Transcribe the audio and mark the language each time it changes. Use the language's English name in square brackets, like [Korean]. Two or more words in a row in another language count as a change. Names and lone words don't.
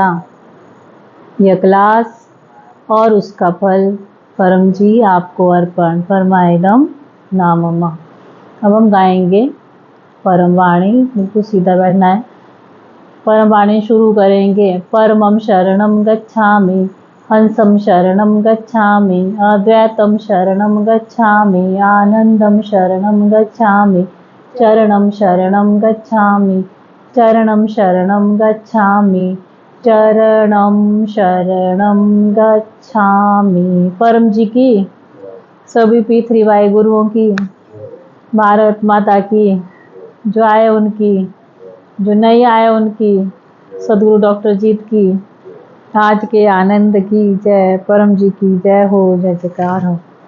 [Hindi] यह क्लास और उसका फल परम जी आपको अर्पण फरमाएदम नामम्मा। अब हम गाएंगे परम वाणी। बिल्कुल सीधा बैठना है। परम वाणी शुरू करेंगे। [Pali] परमम शरणम गच्छामि, हंसम शरणम गच्छामि, अद्वैतम शरणम गच्छामि, आनंदम शरणम गच्छामि, चरणम शरणम गच्छामि, चरणम शरणम गच्छामि, चरणम शरणम गच्छामि। [Hindi] परम जी की, सभी P3Y गुरुओं की, भारत माता की, जो आए उनकी, जो नहीं आए उनकी, सदगुरु डॉक्टर जीत की, आज के आनंद की जय, परम जी की जय हो, जय जयकार हो।